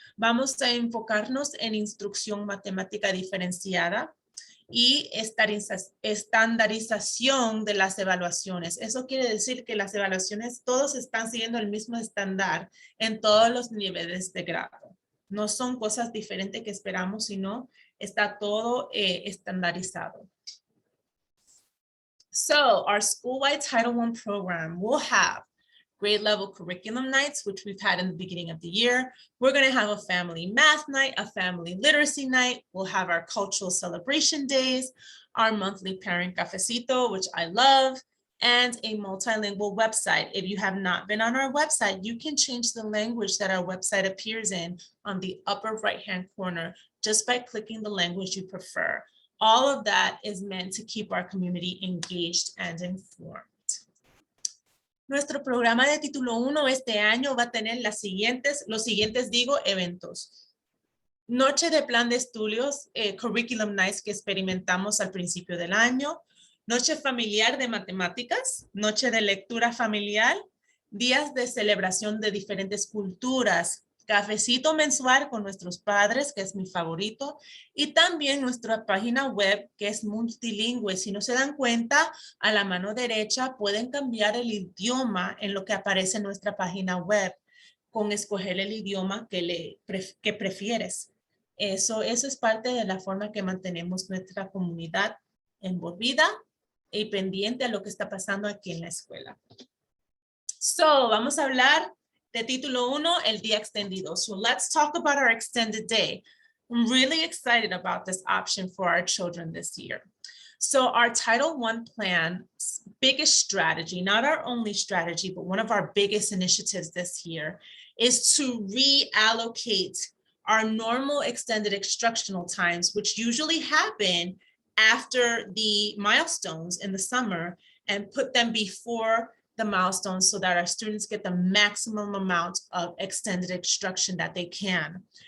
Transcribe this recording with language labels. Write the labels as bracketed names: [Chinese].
[Spanish] Vamos a enfocarnos en instrucción matemática diferenciada y estandarización de las evaluaciones. Eso quiere decir que las evaluaciones todos están siguiendo el mismo estándar en todos los niveles de grado. No son cosas diferentes que esperamos, sino está todo estandarizado. [English] So our school-wide Title I program will have grade level curriculum nights, which we've had in the beginning of the year. We're going to have a family math night, a family literacy night. We'll have our cultural celebration days, our monthly parent cafecito, which I love, and a multilingual website. If you have not been on our website, you can change the language that our website appears in on the upper right-hand corner just by clicking the language you prefer. All of that is meant to keep our community engaged and informed. [Spanish] Nuestro programa de título 1 este año va a tener los siguientes eventos. Noche de plan de estudios, [English] curriculum nights [Spanish] que experimentamos al principio del año. Noche familiar de matemáticas, noche de lectura familiar, días de celebración de diferentes culturas, cafecito mensual con nuestros padres, que es mi favorito, y también nuestra página web, que es multilingüe. Si no se dan cuenta, a la mano derecha pueden cambiar el idioma en lo que aparece en nuestra página web, con escoger el idioma que prefieres. Eso es parte de la forma que mantenemos nuestra comunidad envolvida y pendiente a lo que está pasando aquí en la escuela. So, vamos a hablar de título 1, el día extendido. [English] So let's talk about our extended day. I'm really excited about this option for our children this year. So our Title I plan's biggest strategy, not our only strategy, but one of our biggest initiatives this year is to reallocate our normal extended instructional times, which usually happen after the milestones in the summer, and put them before the milestones so that our students get the maximum amount of extended instruction that they can.